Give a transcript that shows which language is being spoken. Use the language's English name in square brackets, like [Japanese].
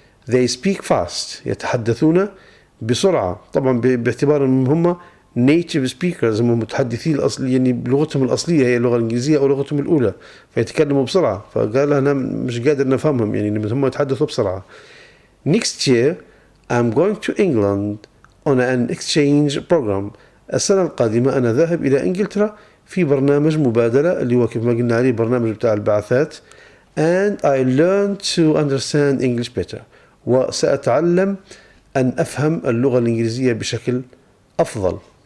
[English] They speak fast، [Arabic] يتحدثون بسرعة، طبعا باعتبار أنهم هم [English] native speakers، [Arabic] هم متحدثي الأصل، يعني بلغتهم الأصلية هي اللغة الإنجليزية أو لغتهم الأولى، فيتكلموا بسرعة. فقال أنا مش قادر نفهمهم، يعني هم يتحدثوا بسرعة. [English] Next year I'm going to England on an exchange program. [Arabic] السنة القادمة أنا ذاهب إلى إنجلترا في برنامج مبادلة اللي هو كيف ما قلنا عليه برنامج بتاع البعثات. [English] And I learn to understand English better. [Arabic] وسأتعلم أن أفهم اللغة الإنجليزية بشكل أفضل.